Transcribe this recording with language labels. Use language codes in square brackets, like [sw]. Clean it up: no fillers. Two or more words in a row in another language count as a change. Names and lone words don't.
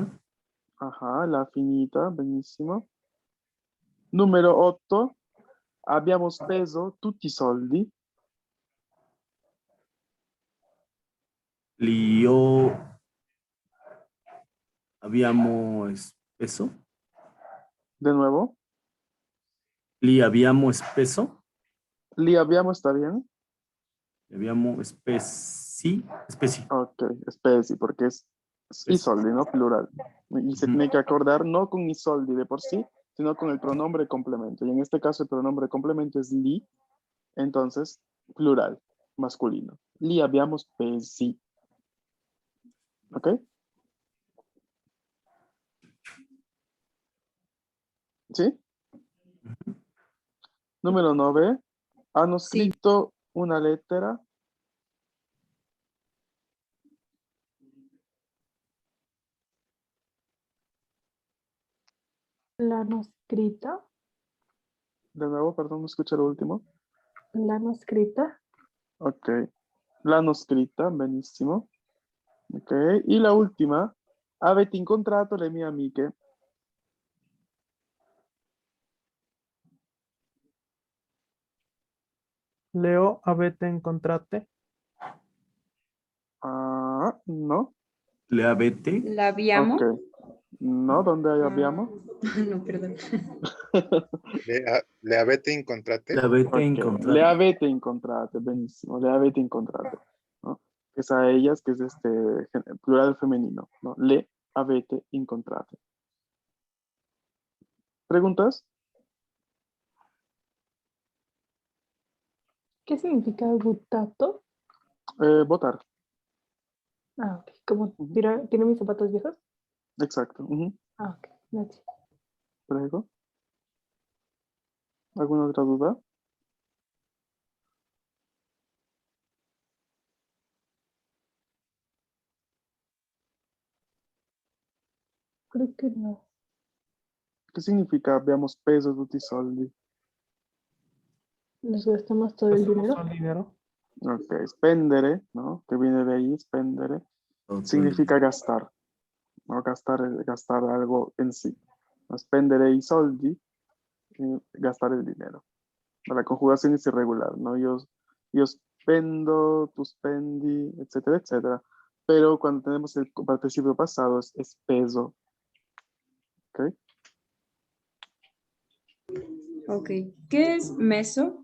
[it] Ajá, l'ha finita, benissimo. Numero 8. Abbiamo speso tutti i soldi. Lio. Abbiamo espeso. [es] De nuevo. [it] Li abbiamo espeso. Li abbiamo, [es] ¿está bien? [it] Li abbiamo spesi. Spesi. Ok, spesi, [es] porque es [it] i soldi, [es] ¿no? Plural. Y se tiene que acordar no con [it] i soldi [es] de por sí, sino con el pronombre complemento. Y en este caso el pronombre complemento es li, entonces plural, masculino. [it] Li abbiamo spesi. ¿Ok? [es] ¿Sí? [it] Numero 9. Hanno Sì. scritto una lettera. L'hanno scritta. [es] De nuevo, perdón, no escuché lo último. [it] L'hanno scritta. Ok. L'hanno scritta, benissimo. [es] Ok. Y la última. [it] Avete incontrato le mie amiche? Leo, avete incontrate? [es] Ah, no. [it] Le avete. La abbiamo. [es] Ok. No, ¿dónde Ah, [it] abbiamo? [es] no, perdón. [it] Le avete incontrate? Le avete Ok, incontrate. le avete incontrate, benissimo, le avete incontrate, [es] ¿no? Es a ellas, que es plural femenino, ¿no? Le avete incontrate. ¿Preguntas? ¿Qué significa gutato? Votar, Ah, ok. ¿Cómo Ujú. tiene mis zapatos viejos? exacto. Ujú. Ah, ok. Gracias. Prego. ¿Alguna otra duda? Creo que no. ¿Qué significa veamos pesos [it] tutti soldi? [es] Nos gastamos todo el dinero. ¿Gastamos el dinero? Ok, spendere, ¿no? Que viene de ahí, spendere, Todo el significa gastar, ¿no? Gastar algo en sí. [it] Spendere i soldi, [es] gastar el dinero. La conjugación es irregular, ¿no? Yo spendo, tú spendi, etcétera, etcétera. Pero cuando tenemos el participio pasado es peso. ¿Ok? Ok. ¿Qué es meso?